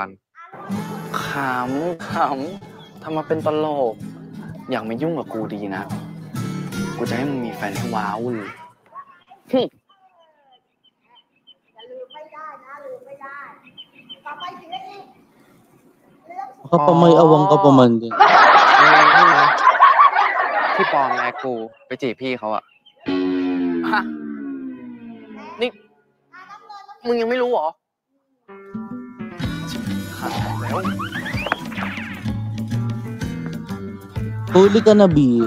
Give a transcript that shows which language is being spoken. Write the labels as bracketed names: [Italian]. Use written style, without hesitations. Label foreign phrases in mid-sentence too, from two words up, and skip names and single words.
[Thai] ขำทำมาเป็นตลกอยากมายุ่งกับกูดีนะกูจะให้มึงมีแฟนให้ว้าวเลย อย่าลืมไม่ได้นะลืมไม่ได้ต่อไปสิ่งอะไรอีก [Filipino] Baka pa may awang ka pa man din. [Thai] ที่ปลอมแอคกูไปจีบพี่เขาอะ ฮะนี่มึงยังไม่รู้เหรอหายแล้ว [Filipino] Huli ka na, B.